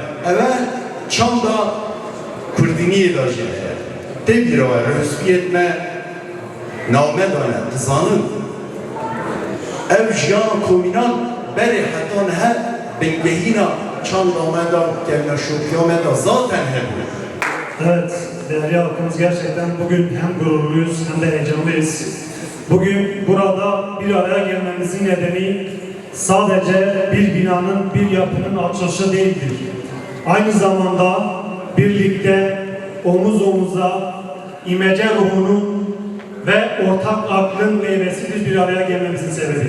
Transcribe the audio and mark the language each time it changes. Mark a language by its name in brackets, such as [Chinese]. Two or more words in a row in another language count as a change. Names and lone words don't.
[Kurdish] Ev çanda Kurdîniyê da jî heye. Tê bîra we rihspiyet me name dane, dizanin. Ev jiyana komînal berê heta niha bingehîna çanda me da kevneşokiya me da zaten hebû. [Turkish] Evet, değerli halkımız, gerçekten bugün hem gururluyuz hem de heyecanlıyız. Bugün burada bir araya gelmemizin nedeni sadece bir binanın, bir yapının açılışı değildir. Aynı zamanda birlikte omuz omuza imece ruhunun ve ortak aklın meyvesidir bir araya gelmemizin sebebi.